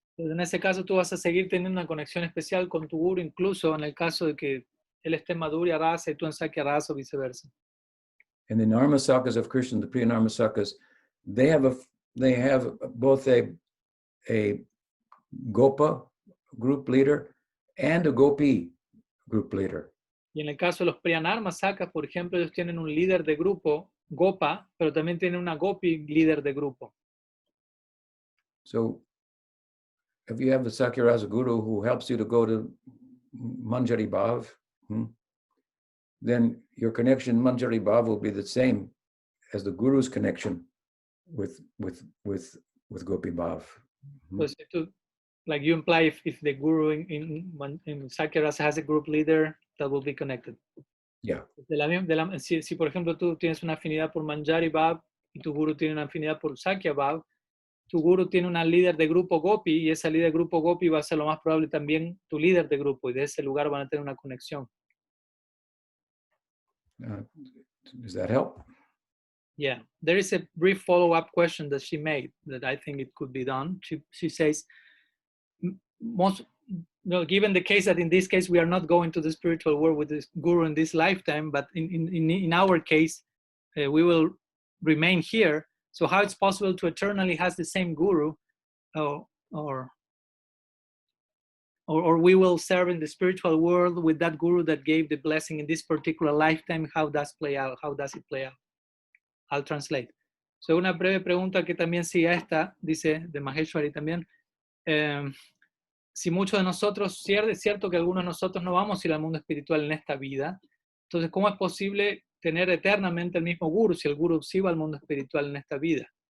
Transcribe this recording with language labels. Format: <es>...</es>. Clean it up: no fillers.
<es>Entonces, en ese caso tú vas a seguir teniendo una conexión especial con tu guru, incluso en el caso de que él esté en Madhurya Rasa y tú en Sakya Rasa o viceversa.</es> <en>And the Narmasakas of Krishna, the Priya Narmasakas, they have both a a Gopa group leader and a Gopi group leader.</en> <es>Y en el caso de los Priyanarma Sakas, por ejemplo, ellos tienen un líder de grupo, Gopa, pero también tienen una Gopi líder de grupo.</es> <en>So if you have a Sakyarasa guru who helps you to go to Manjari Bhav, then your connection Manjari Bhav will be the same as the guru's connection with Gopi Bhav.</en> <es>Entonces,</es> <en>like you imply, if the guru in Sakyarasa has a group leader, that will be connected. Yeah.</en> <es>Si por ejemplo tú tienes una afinidad por Manjari Bhav y tu guru tiene una afinidad por Sakya Bhav, tu guru tiene una líder de grupo Gopi y esa líder de grupo Gopi va a ser lo más probable también tu líder de grupo y de ese lugar van a tener una conexión.</es> <en>Does that help? Yeah, there is a brief follow-up question that she made that I think it could be done. She says, given the case that in this case we are not going to the spiritual world with this guru in this lifetime, but in our case we will remain here. So how it's possible to eternally has the same guru, or we will serve in the spiritual world with that guru that gave the blessing in this particular lifetime? How does it play out? I'll translate. So</en> <es>una breve pregunta que también sigue a esta, dice de Maheshwari también. Si muchos de nosotros, es cierto que algunos de nosotros no vamos a ir al mundo espiritual en esta vida, entonces ¿cómo es posible tener eternamente el mismo guru si el guru sí va al mundo espiritual en esta vida?</es>